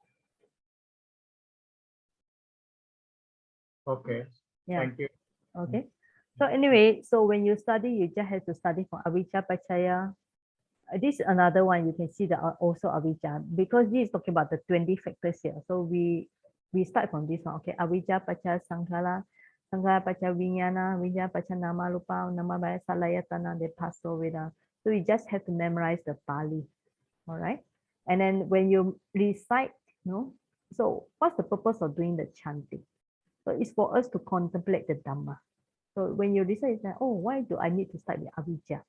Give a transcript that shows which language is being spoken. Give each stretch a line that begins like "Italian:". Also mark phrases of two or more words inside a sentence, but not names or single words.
English: okay. Yeah. Thank you. Okay. So anyway, so when you study, you just have to study from
Pali: Avijja Pachaya.
English: This is another one you can see that also Avijja, because this is talking about the 20 factors here. So we start from this one.
Pali: Okay, Avijja Pachaya Sankhara. Sankhara Pacha Vijnana, Vijnana Pacha Nama Rupa, Nama Baya Salayatana,
English: they pass over there. So you just have to memorize the Pali. All right. And then when you recite, so what's the purpose of doing the chanting? So it's for us to contemplate the Dhamma. So when you recite, it's like, oh, why do I need to start with Avijja?